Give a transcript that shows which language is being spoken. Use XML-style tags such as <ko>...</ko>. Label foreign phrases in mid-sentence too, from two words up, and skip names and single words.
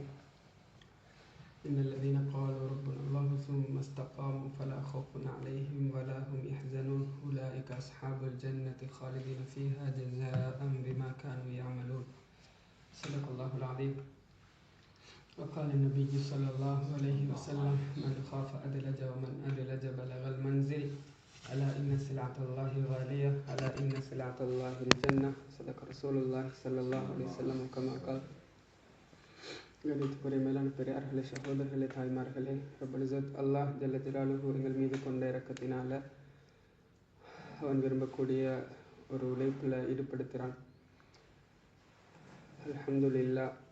<ar>إن الذين قالوا ربنا الله ثم استقاموا فلا خوف عليهم ولا هم يحزنون أولئك أصحاب الجنة خالدين فيها جزاء بما كانوا يعملون صدق الله العظيم وقال النبي صلى الله عليه وسلم من خاف أدلج ومن أدلج بلغ المنزل ألا إن سلعة الله غالية ألا إن سلعة الله الجنة صدق رسول الله صلى الله عليه وسلم كما قال.</ar> <ta>கணித்துக்குரிய மேலான பெரியார்களே, சகோதரர்களே, தாய்மார்களே,</ta> <ar>رب العزة الله جل جلاله</ar> <ta>எங்கள் மீது கொண்ட இரக்கத்தினால அவன் விரும்பக்கூடிய ஒரு உழைப்பில் ஈடுபடுத்துகிறான். அல்ஹம்துலில்லாஹ்.</ta>